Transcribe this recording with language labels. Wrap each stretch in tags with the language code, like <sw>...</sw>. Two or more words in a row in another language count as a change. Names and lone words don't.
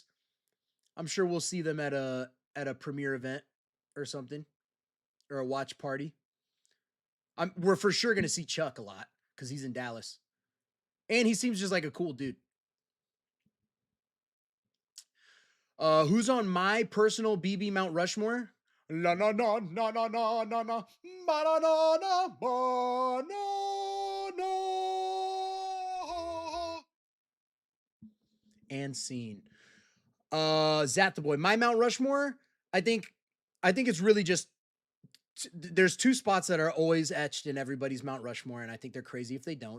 <en>I'm sure we'll see them at a premiere event or something, or a watch party. We're for sure going to see Chuck a lot because he's in Dallas, and he seems just like a cool dude. Who's on my personal BB Mount Rushmore? La na na na na na na na ba na na na ba na na. And scene. Zat the boy. My Mount Rushmore. I think it's really just there's two spots that are always etched in everybody's Mount Rushmore, and I think they're crazy if they don't.</en>